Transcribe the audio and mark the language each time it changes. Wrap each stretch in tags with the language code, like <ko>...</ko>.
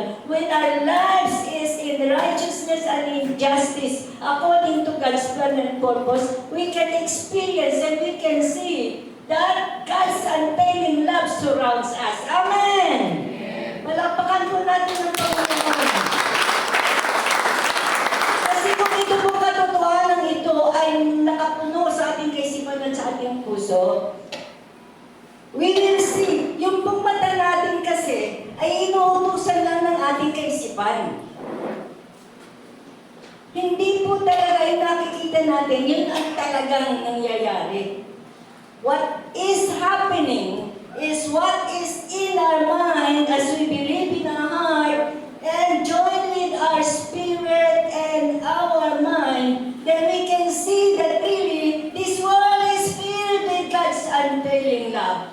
<en>when our lives is in righteousness and in justice, according to God's plan and purpose, we can experience and we can see that God's unfailing love surrounds us. Amen!</en> <tl>Palakpakan po natin ang Panginoon. Kasi kung ito po katotohanan ito ay nakapuno sa ating kaisipan at sa ating puso,</tl> <en>we will see,</en> <tl>yung pong mata natin kasi ay inuutusan lang ng ating kaisipan. Hindi po talaga yung nakikita natin, yun ang talagang nangyayari.</tl> <en>What is happening is what is in our mind as we believe in our heart and join with our spirit and our mind, then we can see that really this world is filled with God's unfailing love.</en>